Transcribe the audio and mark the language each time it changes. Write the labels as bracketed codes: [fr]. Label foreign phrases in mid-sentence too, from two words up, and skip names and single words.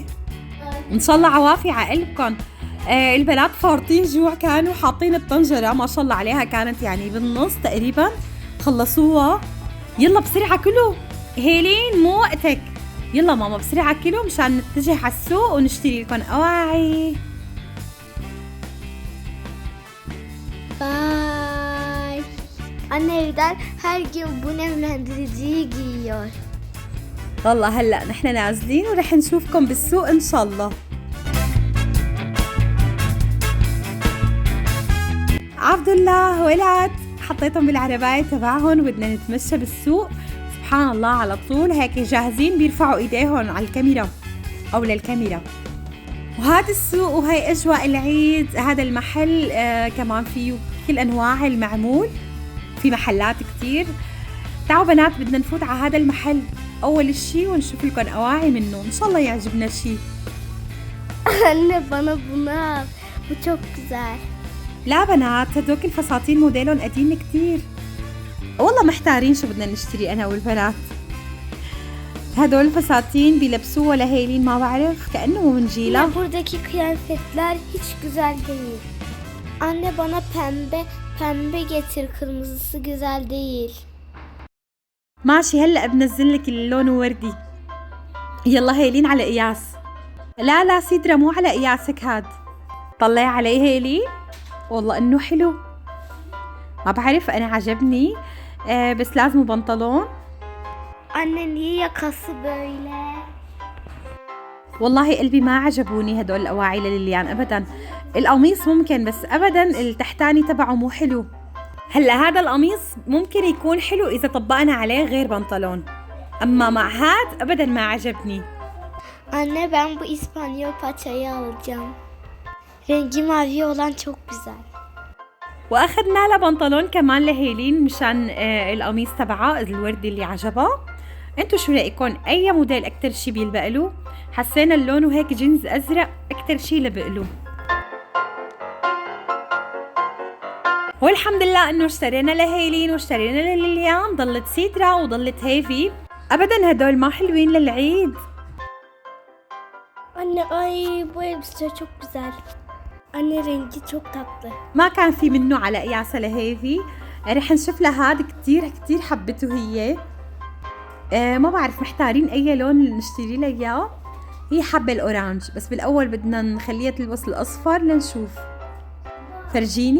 [ar] ان شاء الله عوافي عقلبكم. البنات فارطين جوع، كانوا حاطين الطنجرة ما شاء الله عليها كانت يعني بالنص تقريبا خلصوها. يلا بسرعة كلوا. هيلين مو وقتك، يلا ماما بسرعة كلوا مشان نتجه على السوق ونشتري لكم أواعي. Bye. [tr] Anne evden her gün bu nemlendiriciyi giyiyor. [ar] والله هلا نحن نازلين ورح نشوفكم بالسوق ان شاء الله. عبد الله ولاد حطيتهم بالعرباية تبعهم وبدنا نتمشى بالسوق. سبحان الله على طول هيك جاهزين بيرفعوا ايديهم على الكاميرا او للكاميرا. وهذا السوق وهي اجواء العيد. هذا المحل كمان فيه كل انواع المعمول، في محلات كتير. تعالوا بنات بدنا نفوت على هذا المحل اول شي ونشوف لكم اواعي منه، ان شاء الله يعجبنا شي. [tr] Anne bana bunu al. Bu çok güzel. [ar] لا بنات هدوك الفساتين موديلهم قديم كتير. والله محتارين شو بدنا نشتري انا والبنات. هدول الفساتين بيلبسوها لهيلين ما بعرف كأنه من جيلة. [tr] Anne buradaki kıyafetler hiç güzel değil. Anne bana pembe getir, kırmızısı güzel değil. [ar] ماشي هلا بنزل لك اللون وردي. يلا هيلين على قياس. لا سيدرا مو على قياسك هاد. طلعي عليه هيلين والله انه حلو. ما بعرف انا عجبني بس لازم بنطلون. [tr] Anne niye yakası böyle? [ar] والله قلبي ما عجبوني هدول الاواعي لليان ابدا. القميص ممكن بس ابدا التحتاني تبعه مو حلو. هلا هذا القميص ممكن يكون حلو اذا طبقنا عليه غير بنطلون، اما مع هاد ابدا ما عجبني. [tr] Anne ben bu İspanyol paçayı alacağım. Rengi mavi olan çok güzel. [ar] واخذنا لها بنطلون كمان لهيلين مشان القميص تبعها الوردي اللي عجبها. انتو شو رايكم اي موديل اكتر شي بيلبق له؟ حسينا اللون وهيك جينز ازرق اكتر شي لبق له. والحمد لله انه اشترينا لهيلين واشترينا لليليان، ضلت سيدرا وضلت هيفي. ابدا هدول ما حلوين للعيد. [tr] Anne ay bu elbise çok güzel. Anne rengi çok tatlı. [ar] ما كان في منه على قياسها لهيفي. رح نشوف لها هاد كتير كتير حبته هي. ما بعرف محتارين اي لون نشتري لها اياه. هي حابة الاورانج بس بالاول بدنا نخليها تلبس الاصفر لنشوف. فرجيني.